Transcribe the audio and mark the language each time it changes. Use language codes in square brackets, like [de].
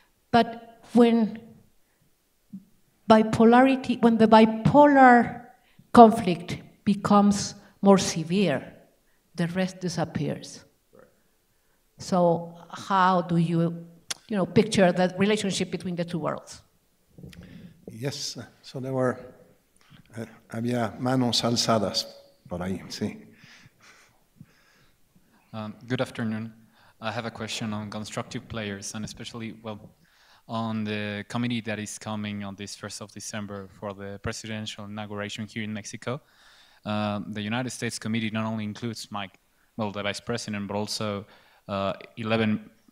[en] But when the bipolar conflict becomes more severe, the rest disappears. So how do you picture the relationship between the two worlds? Yes, so there were, [es] había manos alzadas por ahí, sí. [en] Good afternoon. I have a question on constructive players, and especially, on the committee that is coming on this 1st of December for the presidential inauguration here in Mexico. The United States committee not only includes the vice president, but also 11